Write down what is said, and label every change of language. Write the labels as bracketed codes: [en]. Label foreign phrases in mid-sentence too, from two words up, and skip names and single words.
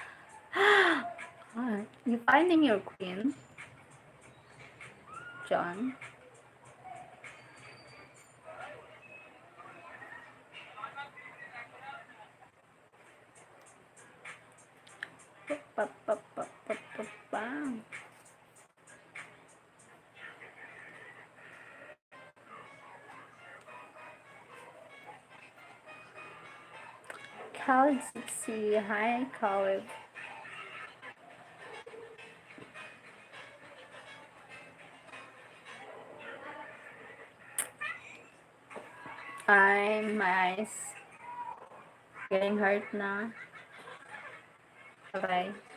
[en] Ah, you finding your queen, John? Pa, pa, pa, pa, pa, pa. Khalid 60, hi Khalid. My eyes getting hurt now. Bye bye.